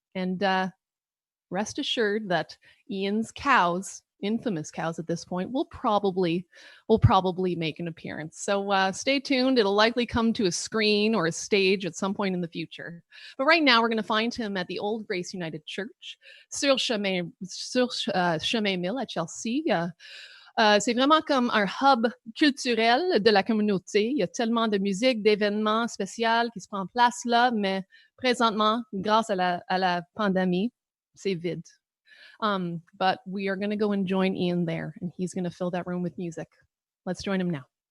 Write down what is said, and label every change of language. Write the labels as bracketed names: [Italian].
[English] And rest assured that Ian's cows, infamous cows at this point, will probably make an appearance. So stay tuned. It'll likely come to a screen or a stage at some point in the future. But right now, we're going to find him at the Old Grace United Church, sur Chemin Mill at Chelsea. [French] C'est vraiment comme un hub culturel de la communauté. Il y a tellement de musique, d'événements spéciaux qui se prennent place là, mais présentement, grâce à la pandémie, c'est vide. [English] But we are going to go and join Ian there, and he's going to fill that room with music. Let's join him now.